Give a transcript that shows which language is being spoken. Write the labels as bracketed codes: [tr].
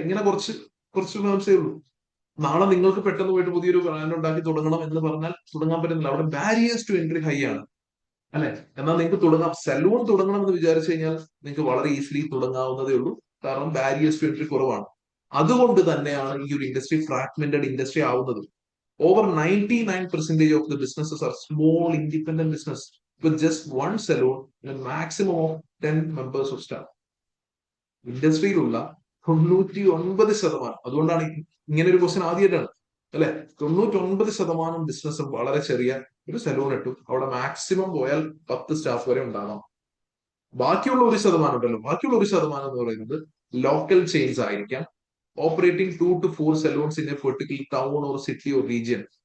[ml] ഇങ്ങനെ കുറച്ച് ഫേംസേ ഉള്ളൂ. നാളെ നിങ്ങൾക്ക് പെട്ടെന്ന് പോയിട്ട് പുതിയൊരു ബ്രാൻഡ് ഉണ്ടാക്കി തുടങ്ങണം എന്ന് പറഞ്ഞാൽ തുടങ്ങാൻ പറ്റുന്നില്ല. അവിടെ ബാരിയേഴ്സ് ടു എൻട്രി ഹൈ ആണ് അല്ലെ. എന്നാൽ നിങ്ങൾക്ക് തുടങ്ങാം, സലൂൺ തുടങ്ങണം എന്ന് വിചാരിച്ചു കഴിഞ്ഞാൽ നിങ്ങൾക്ക് വളരെ ഈസിലി തുടങ്ങാവുന്നതേ ഉള്ളൂ. കാരണം ബാരിയേഴ്സ് ടു എൻട്രി കുറവാണ്. അതുകൊണ്ട് തന്നെയാണ് ഈ ഒരു ഇൻഡസ്ട്രി ഫ്രാഗ്മെന്റഡ് ഇൻഡസ്ട്രി ആവുന്നത്. [en] Over 99% of the businesses are small independent business with just one salon and a maximum of 10 members of staff. [ml] ഇൻഡസ്ട്രിയിലുള്ള 99%, അതുകൊണ്ടാണ് ഇങ്ങനെ ഒരു ക്വസ്റ്റ്യൻ ആദ്യമായിട്ടാണ് അല്ലെ. 99% ബിസിനസ് വളരെ ചെറിയ ഒരു സലൂൺ ഇട്ടു, അവിടെ മാക്സിമം പോയാൽ 10 സ്റ്റാഫ് വരെ ഉണ്ടാകാം. ബാക്കിയുള്ള 1% ഉണ്ടല്ലോ, ബാക്കിയുള്ള 1% എന്ന് പറയുന്നത് ലോക്കൽ ചെയിൻസ് ആയിരിക്കാം, [en] Operating 2 to 4 salons in a particular town or city or region.